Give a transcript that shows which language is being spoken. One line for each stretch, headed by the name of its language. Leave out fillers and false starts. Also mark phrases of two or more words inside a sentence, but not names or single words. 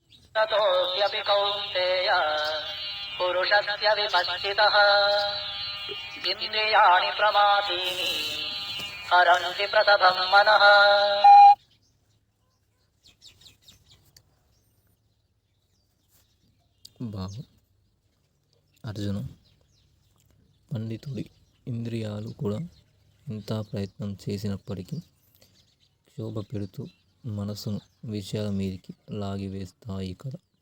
Sanskrit: ततोऽप्यपि कौन्तेय पुरुषस्य विपश्चितः इन्द्रियाणि प्रमादीनि हरन्ति प्रसभं मनः।
Telugu: భావం. అర్జున, పండితుడి ఇంద్రియాలు కూడా ఎంత ప్రయత్నం చేసినప్పటికీ క్షోభ పెడుతూ మనసును విషయాల మీదకి లాగివేస్తాయి కదా.